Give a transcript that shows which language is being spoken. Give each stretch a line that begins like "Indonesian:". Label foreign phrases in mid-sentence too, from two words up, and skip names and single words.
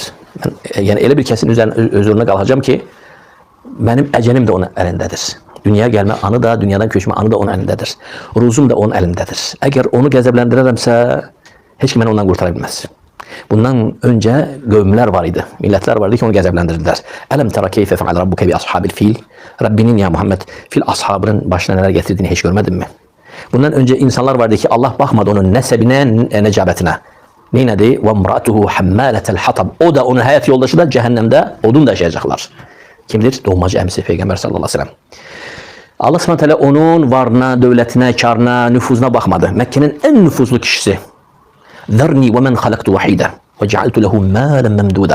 Azerbaijani: Yəni elə bir kəsin özürünə qalacağam ki, mənim əcəlim də onun əlindədir. Dünyaya gəlmə anı da, dünyadan köçmə anı da onun əlindədir. Ruzum da onun əlindədir. Əgər onu qəzəbləndirərəmsə, heç kim məni ondan qurtara bilməz.
Turkish: Bundan önce
Azerbaijani: qövmlər var idi, millətlər var idi ki, onu qəzəbləndirdilər.
Arabic: ألم تر كيف فعل ربك بأصحاب الفيل?
Azerbaijani: Rabbinin ya Muhammed fil ashabının başına nelər gətirdiğini heç görmədin mi?
Turkish: Bundan önce
Azerbaijani: insanlar vardı ki, Allah baxmadı onun nəsəbinə, nəcabətinə. Neynədi?
Arabic: وامرأته حمالة الحطب.
Azerbaijani: O da onun həyat yoldaşı da cəhənnəmdə odun daşıyacaqlar. Kimdir? Doğmacı əmsi Peyğəmbər
Arabic: صلى الله عليه وسلم.
Azerbaijani: Allah s.ə.v. onun varına, dövlətinə, karına, nüfuzuna baxmadı. Məkkənin ən nüfuzlu kişisi.
Arabic: ذرني ومن خلقت وحيدا وجعلت له مالا ممدودا.